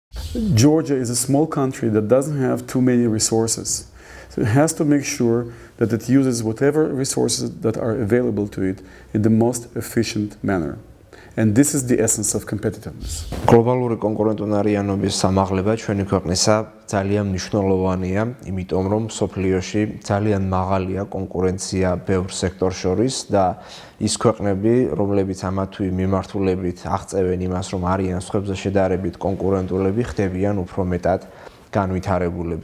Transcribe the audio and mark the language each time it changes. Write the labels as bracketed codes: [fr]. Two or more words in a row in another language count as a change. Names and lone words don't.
[en] Georgia is a small country that doesn't have too many resources. So it has to make sure that it uses whatever resources that are available to it in the most efficient manner. And this is the essence of competitiveness. [ka] Globალური კონკურენტუნარიანობის სამაღლება ჩვენი ქვეყნისა ძალიან მნიშვნელოვანია, იმიტომ რომ სოფლიოში ძალიან მაღალია კონკურენცია ბევრ სექტორს შორის და ის ქვეყნები, რომლებიც ამა თუ იმ მიმართულებით აღწევენ იმას, რომ არიან სხვებზე შედარებით კონკურენტულები, ხდებიან უფრო მეტად განვითარებულები.